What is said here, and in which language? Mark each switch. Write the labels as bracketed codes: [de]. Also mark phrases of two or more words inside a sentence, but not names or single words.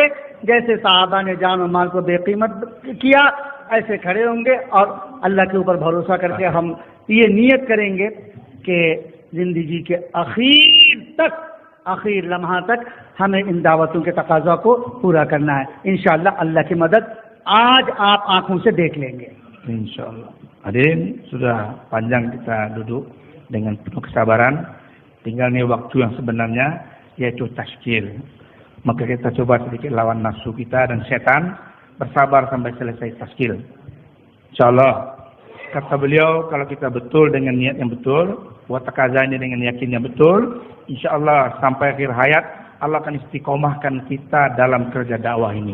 [hi] जैसे साहबा ने जान और माल को बेकीमत किया, ऐसे खड़े होंगे और अल्लाह के ऊपर भरोसा करके हम ये नियत करेंगे कि ज़िंदगी के आखिर लम्हा तक हमें इन दावतों के तकाजा को पूरा करना है। इंशाअल्लाह अल्लाह की मदद आज आप आंखों से देख लेंगे [id] insyaallah. Hadirin, sudah panjang kita duduk dengan penuh kesabaran. Tinggal nih waktu yang sebenarnya, yaitu taskil. Maka kita coba sedikit lawan nafsu kita dan setan, bersabar sampai selesai taskil. Insyaallah, kata beliau, kalau kita betul dengan niat yang betul, buat takazanya dengan yakin yang betul, insyaallah sampai akhir hayat Allah akan istiqomahkan kita dalam kerja dakwah ini.